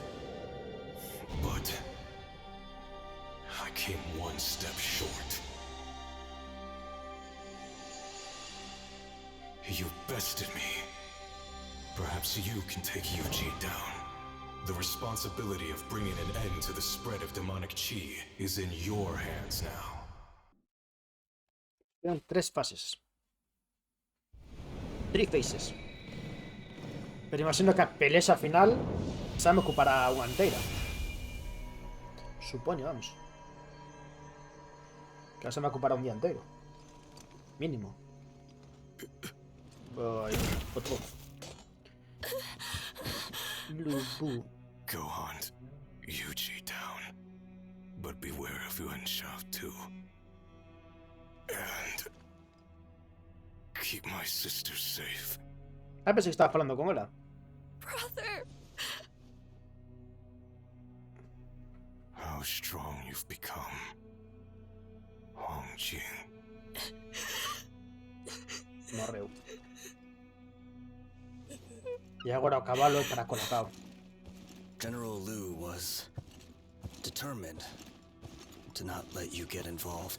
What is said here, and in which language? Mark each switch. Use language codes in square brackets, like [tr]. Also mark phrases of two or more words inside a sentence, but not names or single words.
[en] But I came one step short. You bested me. Perhaps you can take Yuji down. The responsibility of bringing an end to the spread of demonic chi is in your hands now. [gl] Quedan 3 fases. 3 phases. Pero imagino que a pelesa final se me ocupará unha inteira. Supoño, vamos. Que se me ocupará un día inteiro. Mínimo. [es] Voy. Otro. Lubu. [en] Go hunt Yuji down. But beware of Yuan-Shao too. And keep my sister safe. [es] Ah, pensé que estaba hablando con ela. [en] Brother! How strong you've become, Hongjing. [gl] Morreu. E agora o cabalo para colocado. [en] General Liu was determined to not let you get involved.